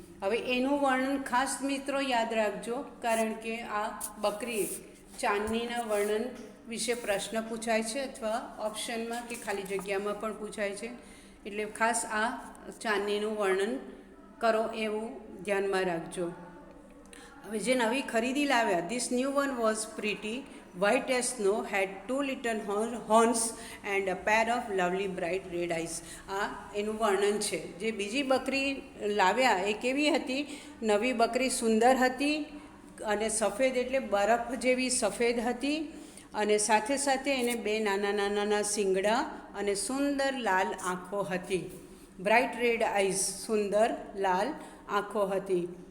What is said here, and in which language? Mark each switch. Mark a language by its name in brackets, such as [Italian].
[Gujarati] હવે એનું વર્ણન ખાસ મિત્રો યાદ રાખજો, કારણ કે આ બકરી ચાંદનીના વર્ણન વિશે પ્રશ્ન પૂછાય છે, અથવા ઓપ્શનમાં કે ખાલી જગ્યામાં પણ પૂછાય છે. એટલે ખાસ આ ચાંદનીનું વર્ણન કરો એવું ધ્યાનમાં રાખજો. [English] હવે જે નવી ખરીદી લાવ્યા, this new one was pretty, white as snow, had 2 little horns and a pair of lovely bright red eyes. [Gujarati] આ એનું વર્ણન છે. જે બીજી બકરી લાવ્યા એ કેવી હતી? નવી બકરી સુંદર હતી અને સફેદ એટલે બરફ જેવી સફેદ હતી, અને સાથે સાથે એને 2 નાના શિંગડા અને સુંદર લાલ આંખો હતી. [English] bright red eyes, [Gujarati] સુંદર લાલ આંખો હતી.